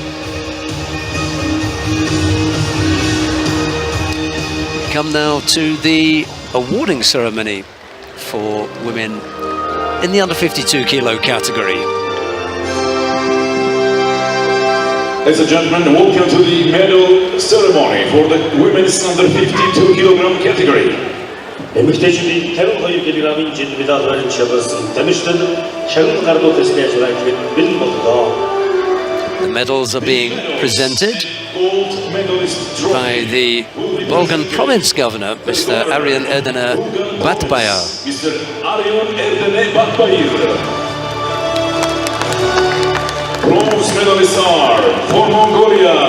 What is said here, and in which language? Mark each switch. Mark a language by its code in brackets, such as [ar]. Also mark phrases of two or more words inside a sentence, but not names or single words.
[en] Come now to the awarding ceremony for women in the under 52 kilo category. Ladies and gentlemen, welcome to the medal ceremony for the women's under 52 kilogram category. [mn] эмэгтэйчүүдийн 52 кг-ийн жил медаль чиглэсэн тамирчид шагнал гардуу тестээр зурагчид бэлэн боллоо. [en] The medals are being presented by the Volgan province governor, Mr. Aryan Erdene Batbayar. Mr. Aryan Erdene Batbayar. Bronze medalists are for Mongolia,